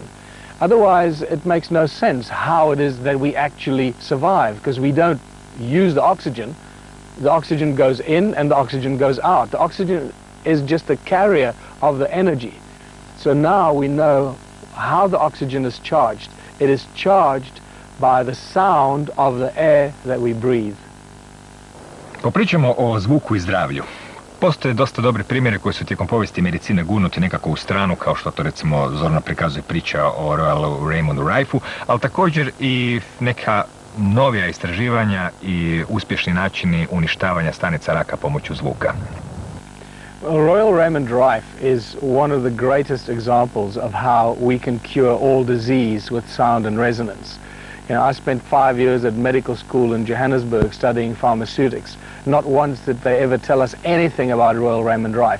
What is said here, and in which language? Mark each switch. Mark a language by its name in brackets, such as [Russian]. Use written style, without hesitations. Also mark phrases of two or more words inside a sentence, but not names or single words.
[English] Otherwise, it makes no sense how it is that we actually survive, because we don't use the oxygen. The oxygen goes in and the oxygen goes out. The oxygen is just a carrier of the energy. So now we know how the oxygen is charged. It is charged by the sound of the air that we breathe. [Croatian] Popričamo o zvuku i zdravlju. Postoje dosta dobre primjere koji su tijekom povijesti medicine gurnuti nekako u stranu, kao što to recimo zorno prikazuje priča o Royalu Raymondu Rifeu, ali također i neka novija istraživanja i uspješni načini uništavanja stanica raka pomoću zvuka. [English] Royal Raymond Rife is one of the greatest examples of how we can cure all disease with sound and resonance. You know, I spent 5 years at medical school in Johannesburg studying pharmaceutics, Not once did they ever tell us anything about Royal Raymond Rife.